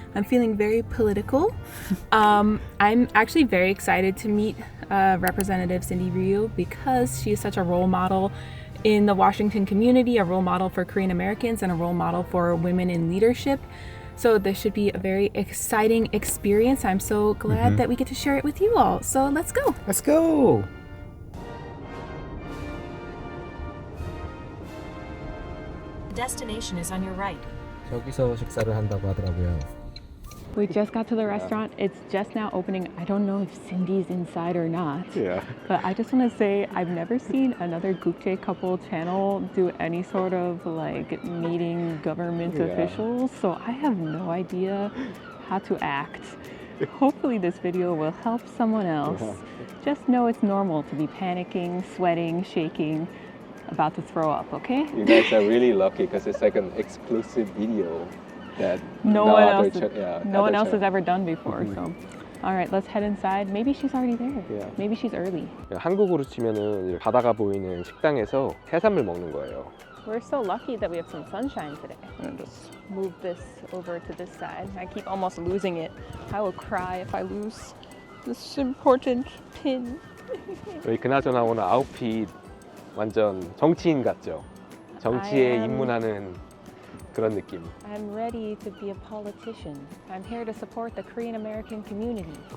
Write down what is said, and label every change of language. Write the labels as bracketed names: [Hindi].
[English] I'm feeling very political. I'm actually very excited to meet Representative Cindy Ryu because she is such a role model in the Washington community, a role model for Korean Americans, and a role model for women in leadership. So this should be a very exciting experience. I'm so glad that we get to share it with you all. So let's go. Let's go. Destination is on your right. [Korean] 저기서 식사를 한다고 하더라고요. [English] We just got to the restaurant. It's just now opening. I don't know if Cindy's inside or not. Yeah. But I just want to say I've never seen another Gukjae couple channel do any sort of like meeting government officials. So I have no idea how to act. Hopefully this video will help someone else. Just know it's normal to be panicking, sweating, shaking, about to throw up, okay? You guys are really lucky because it's like an exclusive video that no one else has channel. ever done before. So, all right, let's head inside. Maybe she's already there. Yeah. Maybe she's early. [Korean] 한국으로 치면은 바다가 보이는 식당에서 해산물 먹는 거예요. [English] We're so lucky that we have some sunshine today. I'm gonna just move this over to this side. I keep almost losing it. I will cry if I lose this important pin. [Korean] 여기 그나저나 오늘 아웃핏 완전 정치인 같죠? 정치에 입문하는 그런 느낌. [English] I'm ready to be a politician. I'm here to support the Korean American community.